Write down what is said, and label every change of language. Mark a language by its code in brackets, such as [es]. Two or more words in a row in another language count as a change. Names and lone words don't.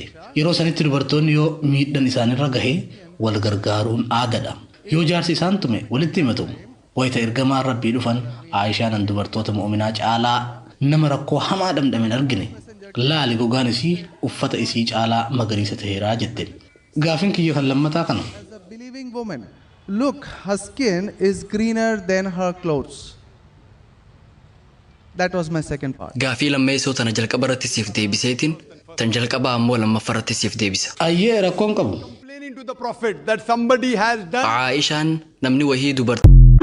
[om] Yeroo sanitti dubartoonni yoo miidhaan isaanirra gahee wal gargaaruun aadaadha. Yoo jaarsi isaan tume walitti himatu. Wayita ergamaan rabbii dhufan Aayishaan dubartoota mu'uminaa caalaa nama rakkoo hamaa dhamdhamen argine. Laali gogaan isii uffata isii caalaa magariisa ta'eeraa jette. Gaafin kiyya kan lammataa kana. [en] As a believing woman, look, her skin is greener than her clothes. That was my second part. [om] Gaafii lammeessoo tana jalqaba irratti siif deebiseetiin tan jalqabaa ammoo lammaffaa irratti siif deebisa. Ayyee rakkoon qabu. [en] Complaining to the Prophet that somebody has done. [om] Aayishaan namni wahii dubartii